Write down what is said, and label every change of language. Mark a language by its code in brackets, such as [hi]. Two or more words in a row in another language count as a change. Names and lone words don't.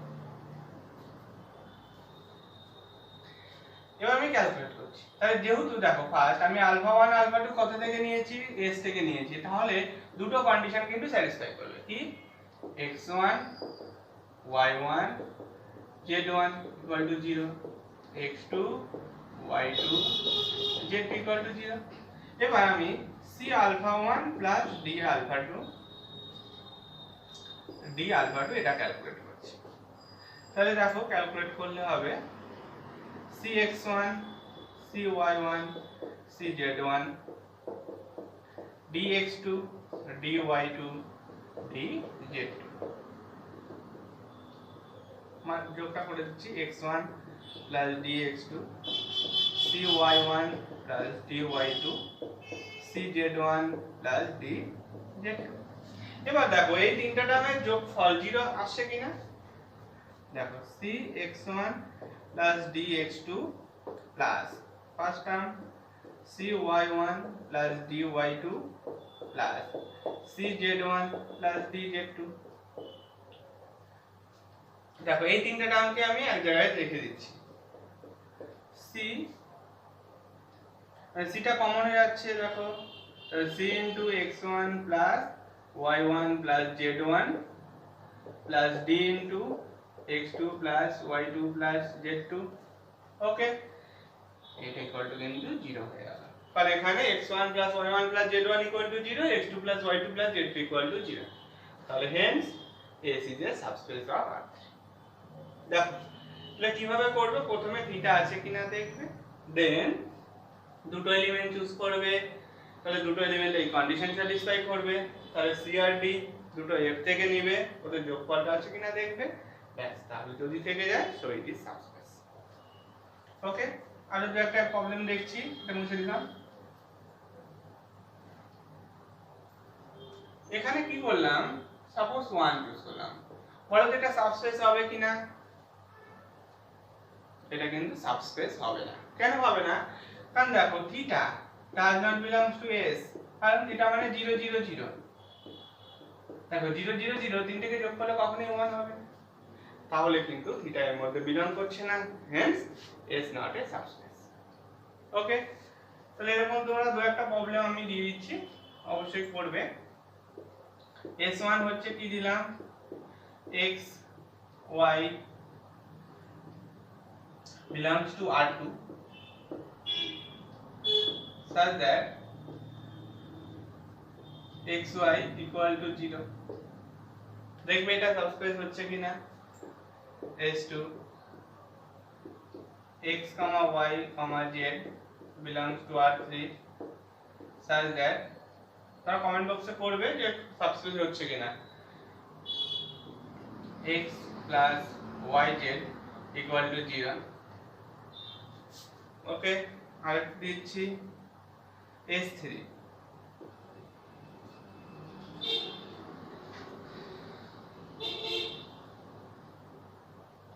[bn] এবার আমি ক্যালকুলেট করছি। তাহলে যেহেতু দেখো ফার্স্ট আমি আলফা 1 আলফা 2 কত থেকে নিয়েছি, এস থেকে নিয়েছি, তাহলে দুটো কন্ডিশন কিন্তু স্যাটিসফাই করবে। [en] কি, x1 y1 z1 equal to 0, x2 y2 z equal to 0। [bn] এবার আমি [en] c alpha 1 plus d alpha 2 [bn] এটা ক্যালকুলেট করছি। তাহলে দেখো ক্যালকুলেট করলে হবে cx1 cy1 cz1 dx2 dy2 dz2। মান যোগটা করে দিচ্ছি, [en] x1 plus dx2 cy1 plus dy2 cz1 plus dz2। [bn] এবার দেখো এই তিনটা টার্মের যোগফল 0 আসছে কিনা, দেখো [en] cx1 plus dx2 plus first term cy1 plus dy2 plus cz1 plus dz2। [bn] দেখো এই তিনটা টার্মকে আমি এক জায়গায় রেখে দিচ্ছি। সিটা কমন হয়ে যাচ্ছে, দেখো [en] c into x1 plus y1 plus z1 plus d into x2 plus y2 plus z2। [bn] ওকে, এটা [en] equal to [bn] কিন্তু 0 হয়ে গেল, কারণ এখানে [en] x1 plus y1 plus z1 equal to 0, x2 plus y2 plus z2 equal to 0। [bn] তাহলে [en] hence S is a subspace of R3। [bn] দেখো তাহলে কিভাবে করবে, প্রথমে থিটা আছে কিনা দেখবে, দেন দুটো এলিমেন্ট চুজ করবে, তাহলে দুটো এলিমেন্ট এই কন্ডিশন স্যাটিসফাই করবে, তাহলে সি আর ডি দুটো এফ থেকে নেবে, ওদের যোগফলটা আছে কিনা দেখবে, ব্যাস, তাহলে যদি থেকে যায় [en] so it is subspace. [bn] ওকে, আর যদি একটা প্রবলেম দেখছি, এটা মুছে দিলাম। এখানে কি করলাম, সাপোজ 1 চুজ করলাম, বলো তো এটা সাবস্পেস হবে কিনা, এটা কিন্তু সাবস্পেস হবে না। কেন হবে না, কারণ দেখো থিটা [en] does not belongs to s, [bn] কারণ থিটা মানে 0 0 0। দেখো 0 0 0 তিনটাকে যোগ করলে কখনোই 1 হবে না, তাহলে কিন্তু থিটা এর মধ্যে বিলং করছে না, [en] হেন্স s not a subspace। [bn] ওকে, তাহলে এরকম তোমরা দু একটা প্রবলেম আমি দিয়ে দিচ্ছি, অবশ্যই করবে। s1 হচ্ছে কি দিলাম, [en] x y belongs to R2 such that xy equal to 0। [bn] দেখবে এটা সাবস্পেস হচ্ছে কিনা, [en] s2 x, y, z belongs to R3 such that, [bn] তারা কমেন্ট বক্সে করবে যে সাবস্পেস হচ্ছে কিনা, [en] x plus yz equal to 0। [bn] ওকে, আরেকটা দিচ্ছি s3 x